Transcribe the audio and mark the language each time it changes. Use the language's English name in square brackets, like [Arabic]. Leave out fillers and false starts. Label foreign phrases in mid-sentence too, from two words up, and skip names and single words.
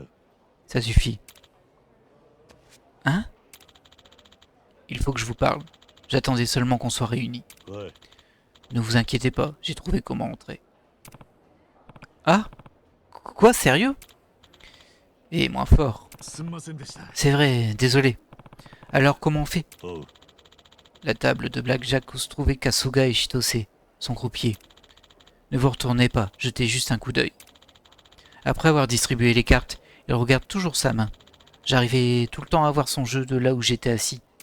[French] Ça suffit. Hein? Il faut que je vous parle. J'attendais seulement qu'on soit réunis. [Japanese] おい [French] Ne vous inquiétez pas, j'ai trouvé comment entrer. Ah? Quoi, sérieux? Et moins fort. [Japanese] すんませんでした [French] C'est vrai, désolé. Alors comment on fait? [Japanese] おう [French] La table de blackjack où se trouvaient Kasuga et Chitose, son croupier. Ne vous retournez pas, jetez juste un coup d'œil. Après avoir distribué les cartes, il regarde toujours sa main. J'arrivais tout le temps à voir son jeu de là où j'étais assis.